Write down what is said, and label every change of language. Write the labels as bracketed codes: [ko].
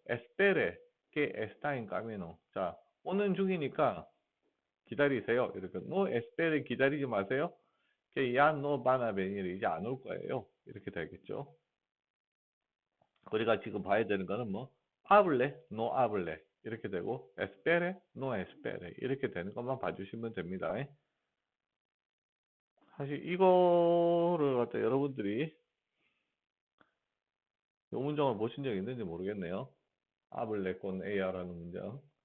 [es] 에스페레 que está en camino. [ko] 자 오는 중이니까 기다리세요. 이렇게 [es] no espere [ko] 기다리지 마세요. [es] que ya no van a venir [ko] 이제 안 올 거예요. 이렇게 되겠죠. 우리가 지금 봐야 되는 거는 뭐 [es] hable, no hable [ko] 이렇게 되고 [es] espere, no espere [ko] 이렇게 되는 것만 봐주시면 됩니다. 사실 이거를 갖다 여러분들이 이 문장을 보신 적 있는지 모르겠네요. [es] hable con ella [ko] 라는 문장.